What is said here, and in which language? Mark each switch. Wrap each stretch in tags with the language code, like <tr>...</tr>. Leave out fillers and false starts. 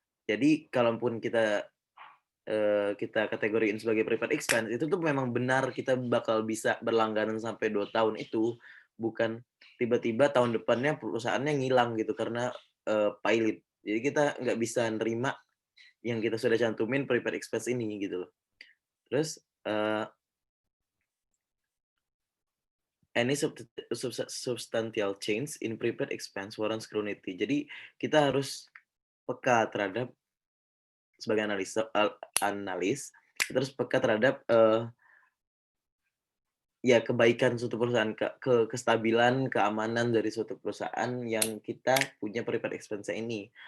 <id>Jadi kalaupun kita kategoriin sebagai prepaid expense, itu tuh memang benar kita bakal bisa berlangganan sampai 2 tahun itu, bukan tiba-tiba tahun depannya perusahaannya ngilang gitu karena, pilot. Jadi kita nggak bisa nerima yang kita sudah cantumin prepaid expense ini gitu loh.</id> <en>Terus, any substantial change in prepaid expense warrant scrutiny.</en> <id>Jadi kita harus peka terhadap sebagai analis, kita harus peka terhadap, ya, kebaikan suatu perusahaan, kestabilan, keamanan dari suatu perusahaan yang kita punya prepaid expense ini.</id>